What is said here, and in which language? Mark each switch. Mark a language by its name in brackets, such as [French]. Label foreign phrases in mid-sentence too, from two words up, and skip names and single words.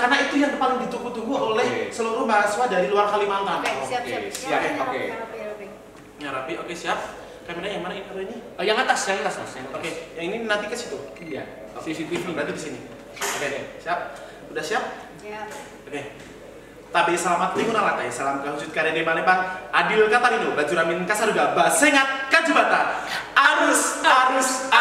[Indonesian] Karena itu yang paling ditunggu-tunggu oleh seluruh mahasiswa dari luar Kalimantan. Oke, siap. siap, oke. Rapi. Ya rapi, oke siap. Kamera yang mana ini kameranya? Yang atas Mas. Yang atas. Oke, yang ini nanti ke situ. Iya, CCTV. Berarti di sini. Oke, siap. Udah siap? Ya. Oke. [Kendayan] Tabi selamat minggu nalatai, salam kahujud karene Palembang, adil katarino, bajuramin kasaruga, basengat kajubata, arus